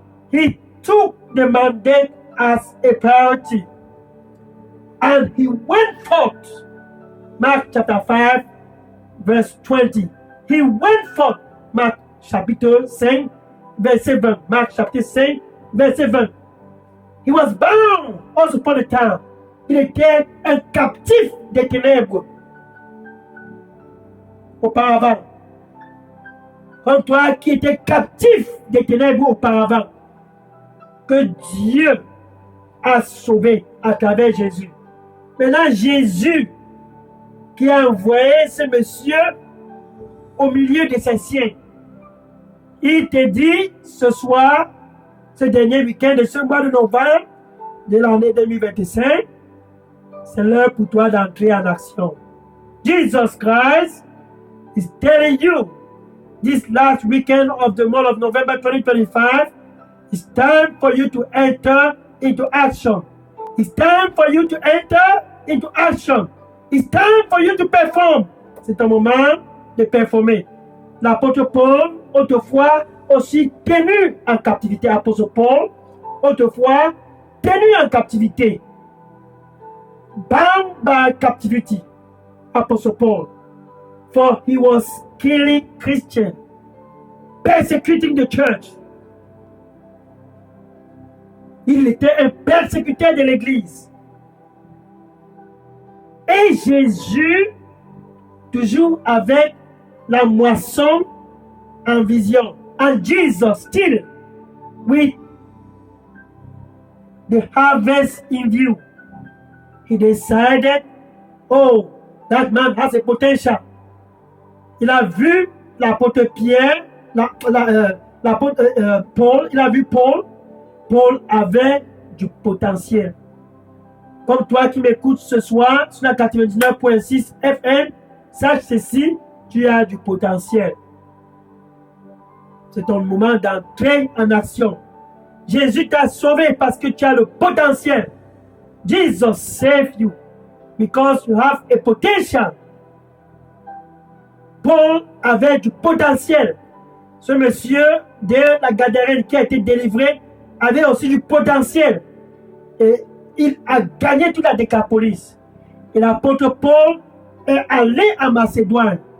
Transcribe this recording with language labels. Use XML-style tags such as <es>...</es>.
<en>He took the mandate as a priority and he went forth. Marc chapter 5 verse 20. He went forth.</en> <fr>Marc chapitre 5 verset 20. Marc chapitre 5 verset 20.</fr> <en>He was bound once upon a time.</en> <fr>Il était un captif des ténèbres auparavant. Comme toi qui étais captif des ténèbres auparavant, que Dieu a sauvé à travers Jésus. Maintenant, Jésus qui a envoyé ce monsieur au milieu de ses siens, il te dit ce soir, ce dernier week-end de ce mois de novembre de l'année 2025, c'est l'heure pour toi d'entrer en action.</fr> <en>Jesus Christ is telling you this last weekend of the month of November 2025, it's time for you to enter into action. It's time for you to enter into action. It's time for you to perform.</en> <fr>C'est un moment de performer. L'apôtre Paul, autrefois aussi tenu en captivité. Apôtre Paul, autrefois tenu en captivité.</fr> <en>Bound by captivity. Apostle Paul. For he was killing Christians, persecuting the church.</en> <fr>Il était un persécuteur de l'Église. Et Jésus, toujours avec la moisson en vision.</fr> <en>And Jesus still with the harvest in view. He decided, oh, that man has a potential.</en> <fr>Il a vu l'apôtre Pierre, l'apôtre Paul, il a vu Paul. Paul avait du potentiel. Comme toi qui m'écoutes ce soir sur la 99.6 FM, sache ceci, tu as du potentiel. C'est ton moment d'entrer en action. Jésus t'a sauvé parce que tu as le potentiel.</fr> <en>Jesus saved you because you have a potential.</en> <fr>Paul avait du potentiel. Ce monsieur de la Gadarène qui a été délivré avait aussi du potentiel. Et il a gagné toute la Décapolis. Et l'apôtre Paul est allé en Macédoine.</fr>